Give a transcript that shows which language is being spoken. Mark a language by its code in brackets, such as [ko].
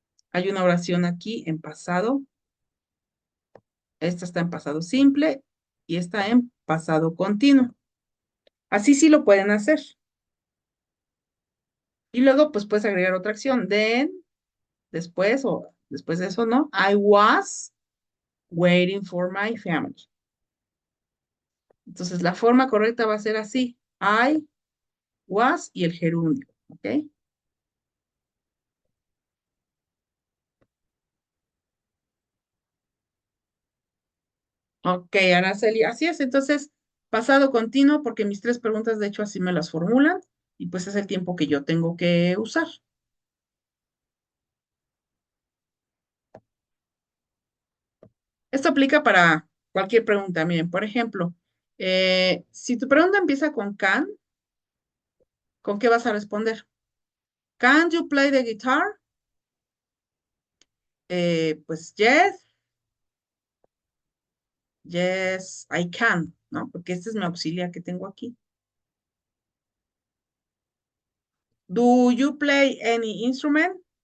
[es] Hay una oración aquí en pasado. Esta está en pasado simple y está en pasado continuo. Así sí lo pueden hacer. Y luego, pues puedes agregar otra acción. Then, después o después de eso, ¿no? [en] I was waiting for my family. [es] Entonces, la forma correcta va a ser así. I was y el gerundio, ¿ok? Ok, Araceli, así es. Entonces, pasado continuo, porque mis tres preguntas, de hecho, así me las formulan, y pues es el tiempo que yo tengo que usar. Esto aplica para cualquier pregunta. Miren, por ejemplo, si tu pregunta empieza con can, ¿con qué vas a responder? [en] Can you play the guitar? Pues yes, I can, ¿no? [es] Porque este es mi auxiliar que tengo aquí. [en] Do you play any instrument?